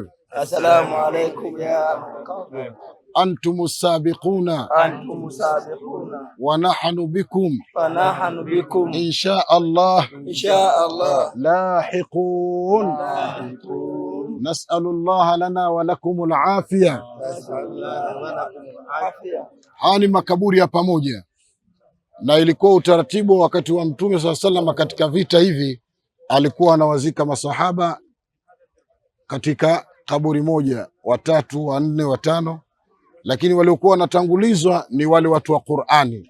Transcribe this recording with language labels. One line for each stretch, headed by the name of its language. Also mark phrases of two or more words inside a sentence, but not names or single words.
Arabic: السلام عليكم يا المقابر. أنتم السابقون ونحن بكم إن شاء الله لاحقون. نسأل الله لنا ولكم العافية.
Swahili: Haya ni makaburi ya pamoja, na ilikuwa utaratibu wakati wa Mtume SAW katika vita hivi, alikuwa anawazika masahaba katika kaburi moja, 3, 4, 5, lakini waliokuwa wanatangulizwa ni wale watu wa Qur'ani.